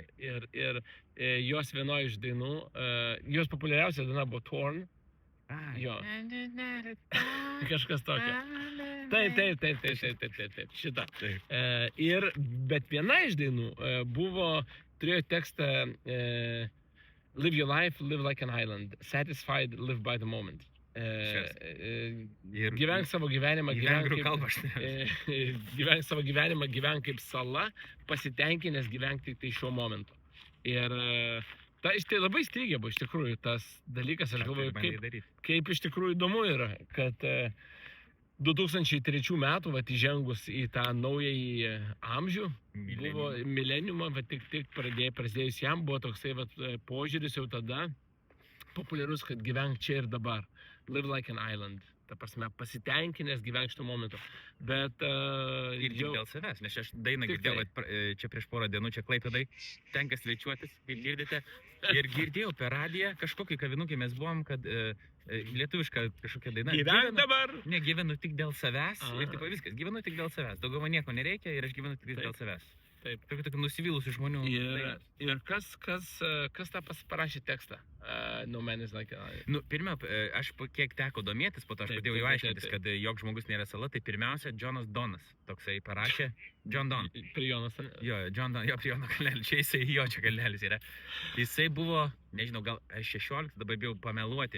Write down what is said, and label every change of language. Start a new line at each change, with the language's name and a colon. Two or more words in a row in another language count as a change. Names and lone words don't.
Lithuanian: Ir jos vienoje iš dainų, jos populiariausia daina buvo Torn. Jo. Kažkas tokio. Taip, šitą. Bet viena iš dainų turėjo tekstą
English: Live your life, live like an island. Satisfied, live by the moment.
Lithuanian: Gyvenk savo gyvenimą, gyvenk kaip sala, pasitenkinęs gyvenk tik tai šiuo momentu. Ir tai labai strigė buvo iš tikrųjų tas dalykas, aš galvoju, kaip iš tikrųjų įdomu yra, kad 2003 metų, įžengus į tą naująjį amžių, buvo mileniumą, tik prasidėjus jam, buvo toksai požiūris jau tada populiarus, kad gyvenk čia ir dabar.
English: Live like an island.
Lithuanian: Ta prasme, pasitenkinęs gyvenk šito momentu. Bet... Ir dėl savęs, nes aš dainą girdėjau, čia prieš porą dienų, čia Klaipėdai, tenka svečiuotis, kaip girdite. Ir girdėjau per radiją, kažkokį kavinukį mes buvom, kad lietuviška kažkokia daina. Gyvenk dabar! Ne, gyvenu tik dėl savęs. Ir taip viskas, gyvenu tik dėl savęs. Daugiau man nieko nereikia ir aš gyvenu tik dėl savęs. Taip. Tokių nusivylusių žmonių. Ir kas tą parašė tekstą?
English: No Man is like an Island.
Lithuanian: Pirmia, aš kiek teko domėtis, po to aš pradėjau jau aiškintis, kad joks žmogus nėra sala, tai pirmiausia, Jonas Donas, toksai parašė, John Don. Prie Jonas. Jo, John Don, jo, prie Jono Kalnelio, čia jisai, jo, čia Kalnelis yra. Jisai buvo, nežinau, gal 16, dabar bijau pameluoti.